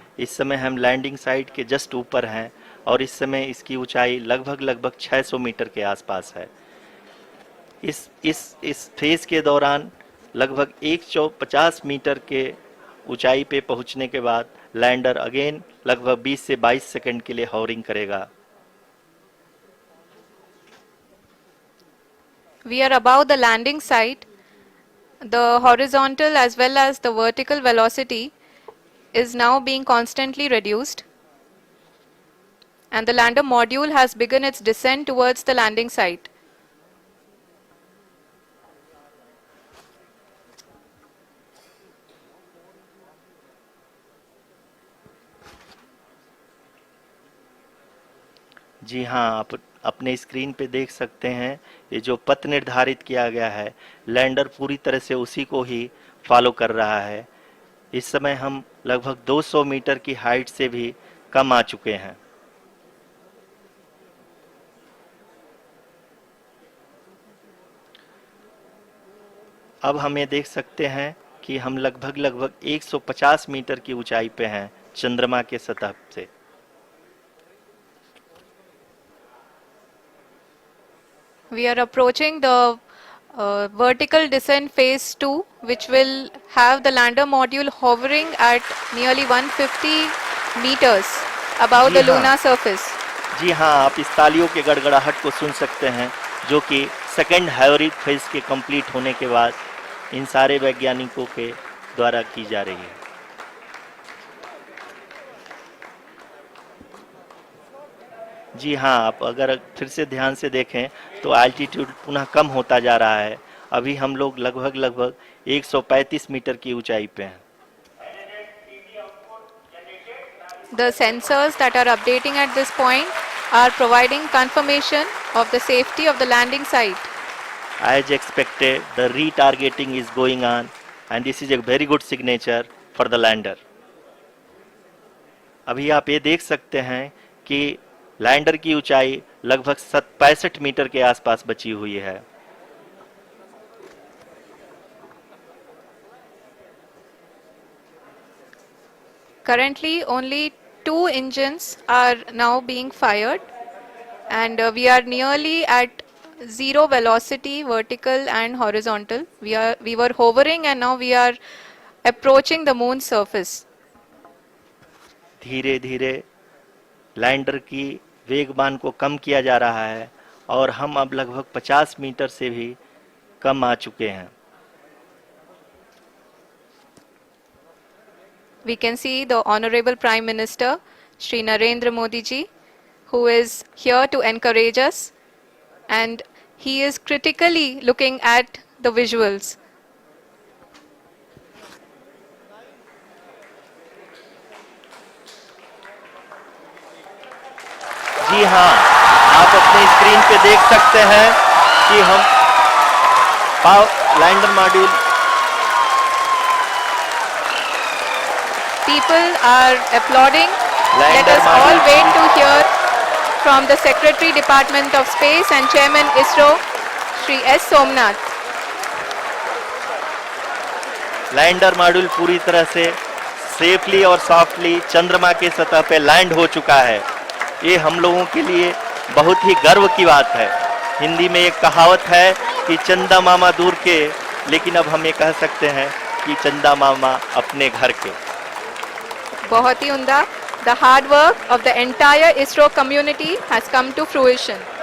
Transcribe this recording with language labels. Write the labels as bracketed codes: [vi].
[hi] इस समय हम लैंडिंग साइट के जस्ट ऊपर हैं और इस समय इसकी ऊंचाई लगभग 600 मीटर के आसपास है। इस फेज के दौरान लगभग 150 मीटर के ऊंचाई पे पहुंचने के बाद लैंडर अगेन लगभग 20 से 22 सेकंड के लिए हॉवरिंग करेगा। [en] We are above the landing site. The horizontal as well as the vertical velocity is now being constantly reduced, and the lander module has begun its descent towards the landing site. [hi] जी हाँ, आप अपने screen पे देख सकते हैं ये जो पथ निर्धारित किया गया है, लैंडर पूरी तरह से उसी को ही फॉलो कर रहा है। इस समय हम लगभग 200 मीटर की हाइट से भी कम आ चुके हैं। अब हम ये देख सकते हैं कि हम लगभग 150 मीटर की ऊंचाई पे हैं चंद्रमा के सतह से। [en] We are approaching the vertical descent phase 2, which will have the lander module hovering at nearly 150 meters above the lunar surface. [hi] जी हाँ, आप इस तालियों के गड़गड़ाहट को सुन सकते हैं जो कि सेकेंड हाइब्रिड फेज के कंप्लीट होने के बाद इन सारे वैज्ञानिकों के द्वारा की जा रही है। जी हाँ, आप अगर फिर से ध्यान से देखें तो एल्टीट्यूड पुनः कम होता जा रहा है। अभी हम लोग लगभग 135 मीटर की ऊंचाई पे हैं। [en] The sensors that are updating at this point are providing confirmation of the safety of the landing site. As expected, the retargeting is going on and this is a very good signature for the lander. [hi] अभी आप ये देख सकते हैं कि lander की ऊंचाई लगभग 65 मीटर के आसपास बची हुई है। [en] Currently, only 2 engines are now being fired, and we are nearly at zero velocity, vertical and horizontal. We were hovering, and now we are approaching the moon's surface. [hi] धीरे धीरे लैंडर की वेगमान को कम किया जा रहा है और हम अब लगभग 50 मीटर से भी कम आ चुके हैं। [en] We can see the Honorable Prime Minister, Shri Narendra Modi ji, who is here to encourage us, and he is critically looking at the visuals. [hi] जी हाँ, आप अपने स्क्रीन पे देख सकते हैं कि हम lander module [en] People are applauding. Let us all wait to hear from the Secretary Department of Space and Chairman ISRO, Shri S. Somnath. [hi] Lander module पूरी तरह से सेफली और सॉफ्टली चंद्रमा के सतह पे लैंड हो चुका है। ये हम लोगों के लिए बहुत ही गर्व की बात है। हिंदी में एक कहावत है कि चंदा मामा दूर के, लेकिन अब हम ये कह सकते हैं कि चंदा मामा अपने घर के। बहुत ही उम्दा. [en] The hard work of the entire ISRO community has come to fruition.